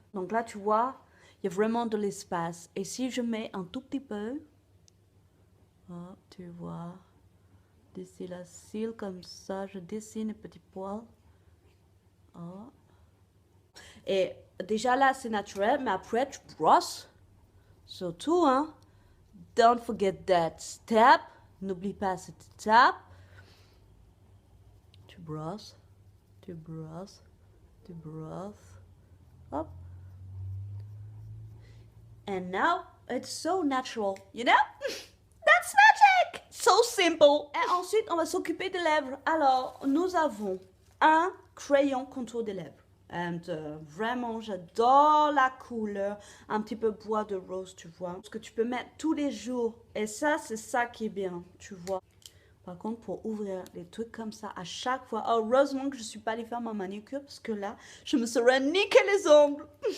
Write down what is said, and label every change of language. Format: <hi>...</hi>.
<fr>Donc là, tu vois, il y a vraiment de l'espace. Et si je mets un tout petit peu, oh, tu vois, d'ici la cils comme ça, je dessine les petits poils. Oh. Et déjà là, c'est naturel, mais après, tu brosses. Surtout, hein,</fr> <en>don't forget that step.</en> <fr>N'oublie pas cette étape. Tu brosses, tu brosses, tu brosses. Hop.</fr> <en>And now, it's so natural, you know? That's magic! So simple!</en> <fr>Et ensuite, on va s'occuper des lèvres. Alors, nous avons un crayon contour des lèvres.</fr> <en>And</en> <fr>vraiment, j'adore la couleur. Un petit peu bois de rose, tu vois. Ce que tu peux mettre tous les jours. Et ça, c'est ça qui est bien, tu vois. Par contre, pour ouvrir les trucs comme ça à chaque fois, heureusement que je ne suis pas allée faire ma manucure parce que là, je me serais niqué les ongles.</fr>